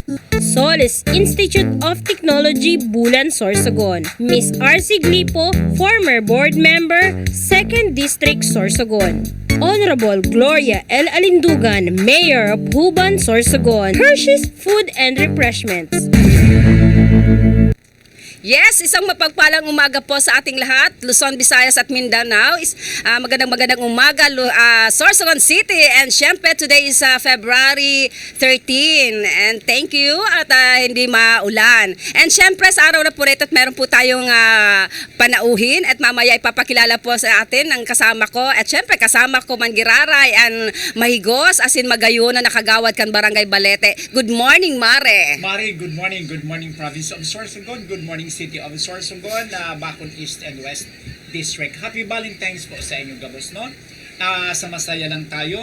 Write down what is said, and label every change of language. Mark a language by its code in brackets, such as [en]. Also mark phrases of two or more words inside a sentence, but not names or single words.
[en] Solis Institute of Technology, Bulan, Sorsogon, Miss R.C. Glipo, former board member, 2nd District, Sorsogon, Honorable Gloria L. Alindugan, Mayor of Huban, Sorsogon, Hershey's Food and Refreshments. Yes, [tl] isang mapagpalang umaga po sa ating lahat, Luzon, Visayas at Mindanao. Magandang umaga, Sorsogon City. And syempre, [en] today is February 13. And thank you [tl] at hindi maulan. And syempre, sa araw na po rito, meron po tayong panauhin. At mamaya ipapakilala po sa atin ang kasama ko. At syempre, kasama ko Mangiraray and Mahigos, as in Magayunan, nakagawad kan Barangay Balete. [en] Good morning, Mare. Mari, good morning Province of Sorsogon, good morning City of Sorsogon, Bacon East and West District. Happy Valentine's [tl] po sa inyong gabos, no? Sa masaya lang tayo.